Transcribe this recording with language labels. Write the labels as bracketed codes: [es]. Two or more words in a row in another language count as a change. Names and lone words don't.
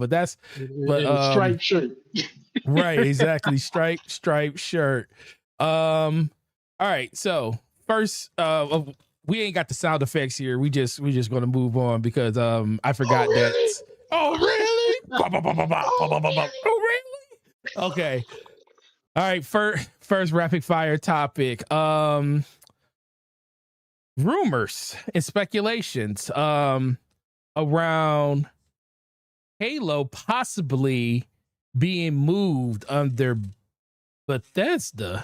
[en] But that's but In a striped shirt. right, exactly. Striped shirt. All right. So first, we ain't got the sound effects here. We just gonna move on because I forgot that. Oh Oh really? Ba, ba, ba, ba, ba, ba, ba, really? ba, ba. Oh really? Okay. All right. First rapid fire topic. Rumors and speculations around Halo possibly being moved under Bethesda.